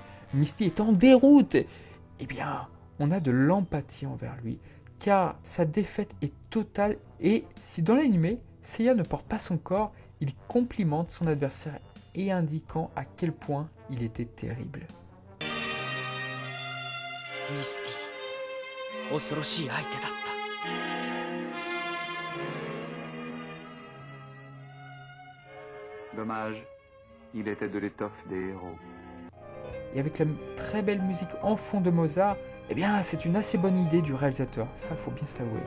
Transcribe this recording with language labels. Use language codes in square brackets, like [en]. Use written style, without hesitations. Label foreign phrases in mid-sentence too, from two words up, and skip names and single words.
[fr] Misty est en déroute. Eh bien, on a de l'empathie envers lui, car sa défaite est totale et si dans l'anime, Seiya ne porte pas son corps, il complimente son adversaire et indiquant à quel point il était terrible. [ja] ミスティ、恐ろしい相手だった。 [fr] Dommage, il était de l'étoffe des héros. Et avec la très belle musique en fond de Mozart, eh bien c'est une assez bonne idée du réalisateur, ça faut bien se l'avouer.